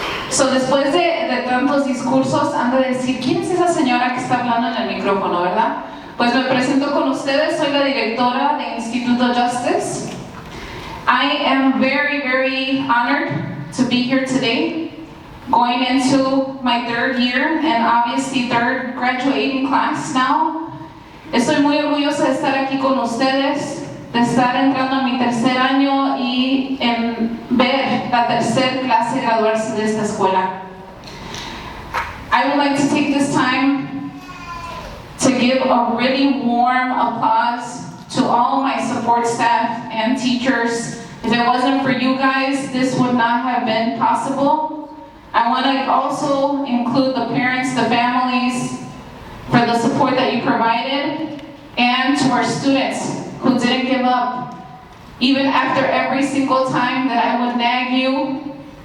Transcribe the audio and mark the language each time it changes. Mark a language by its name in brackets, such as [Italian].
[Spanish] So después de tantos discursos, han de decir, ¿quién es esa señora que está hablando en el micrófono, verdad? Pues me presento con ustedes, soy la directora de Instituto Justice. [English] I am very, very honored to be here today, going into my third year and obviously third graduating class now. [Spanish] Estoy muy orgullosa de estar aquí con ustedes, de estar entrando a mi tercer año y en ver la tercer clase graduarse de esta escuela. [English] I would like to take this time to give a really warm applause to all my support staff and teachers. If it wasn't for you guys, this would not have been possible. I want to also include the parents, the families, for the support that you provided, and to our students who didn't give up. Even after every single time that I would nag you,